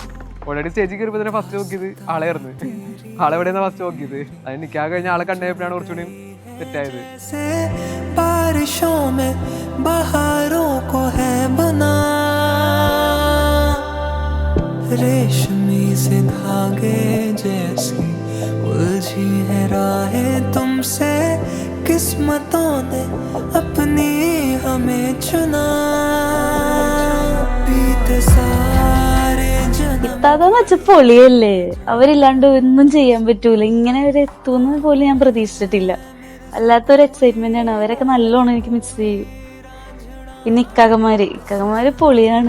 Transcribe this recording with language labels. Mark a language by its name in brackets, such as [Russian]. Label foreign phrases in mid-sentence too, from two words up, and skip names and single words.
[Malayalam] ഓൾറെഡി സ്റ്റേജിൽ കയറിയപ്പോൾ തന്നെ ഫസ്റ്റ് നോക്കിയത് ആളെയായിരുന്നു. ആളെവിടെയാണ് ഫസ്റ്റ് നോക്കിയത്. അതിന് നിക്കാഹ് കഴിഞ്ഞ ആളെ കണ്ടപ്പോഴാണ് കുറച്ചുകൂടി സെറ്റായത്. [Hindi] रेशमी से धागे जैसी उलझी है राहें तुमसे, किस्मतों ने अपनी हमें चुना. बीते सारे [Malayalam] ഇത്താന്ന് വെച്ചാൽ പൊളിയല്ലേ. അവരില്ലാണ്ട് ഒന്നും ചെയ്യാൻ പറ്റൂല. ഇങ്ങനെ ഒരു എത്തുമെന്ന് പോലും ഞാൻ പ്രതീക്ഷിച്ചിട്ടില്ല. അല്ലാത്തൊരു എക്സൈറ്റ്മെന്റ് ആണ്. അവരൊക്കെ നല്ലോണം എനിക്ക് മിസ് ചെയ്യും. പിന്നെ ഇക്കകമാര് പൊളിയാണ്.